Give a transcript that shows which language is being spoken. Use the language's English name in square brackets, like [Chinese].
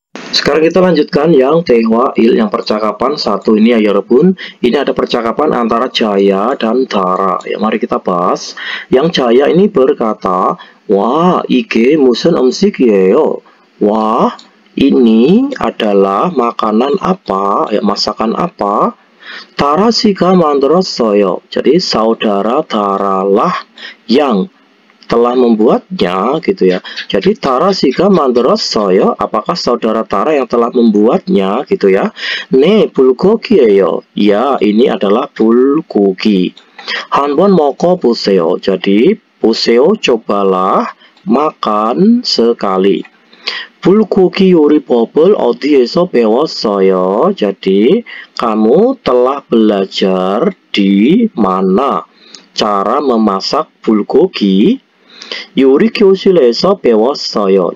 [Indonesian] Sekarang kita lanjutkan yang 대화일, yang percakapan satu ini ya 여러분. Ini ada percakapan antara Jaya dan Dara. Ya, mari kita bahas. Yang Jaya ini berkata, wah, [Korean] 이게 무슨 음식이에요? [Indonesian] Wah, ini adalah makanan apa, ya masakan apa? [Korean] Dara 씨가 만들었어요. [Indonesian] Jadi saudara Dara lah yang telah membuatnya gitu ya. Jadi [Korean] Dara 씨가 만들었어요. [Indonesian] Apakah saudara Dara yang telah membuatnya gitu ya? [Korean] 네, 불고기예요. [Indonesian] Ya, ini adalah bulgogi. [Korean] 한번 먹어보세요. [Indonesian] Jadi 보세요, cobalah makan sekali. [Korean] 불고기 요리법을 어디에서 배웠어요? [Indonesian] Jadi, kamu telah belajar di mana cara memasak bulgogi? [Korean] 요리 교실에서 배웠어요.